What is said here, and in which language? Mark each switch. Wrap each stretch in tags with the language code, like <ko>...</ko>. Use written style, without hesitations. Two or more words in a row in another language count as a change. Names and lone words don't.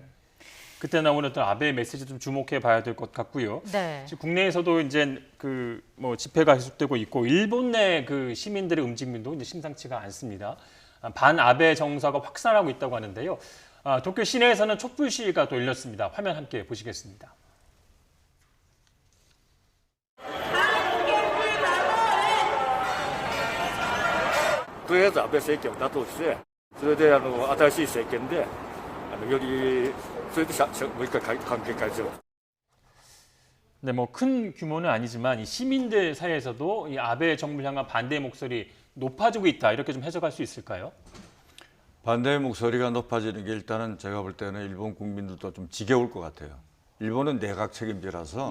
<ko>그때 나오는 어떤 아베의 메시지 좀 주목해 봐야 될 것 같고요. 네. 지금 국내에서도 이제 그 뭐 집회가 계속되고 있고 일본 내 그 시민들의 움직임도 이제 심상치가 않습니다. 반 아베 정서가 확산하고 있다고 하는데요. 도쿄 시내에서는 촛불 시위가 또 열렸습니다. 화면 함께 보시겠습니다.</ko> <ja>とりあえず安倍政権を打倒して、それで新しい政権でよりそれでもう一回関係改善を。</ja> <ko>네, 뭐 큰 규모는 아니지만 이 시민들 사이에서도 이 아베 정부를 향한 반대 목소리 높아지고 있다 이렇게 좀 해석할 수 있을까요? 반대의 목소리가 높아지는 게 일단은 제가 볼 때는 일본 국민들도 좀 지겨울 것 같아요. 일본은 내각 책임제라서</ko>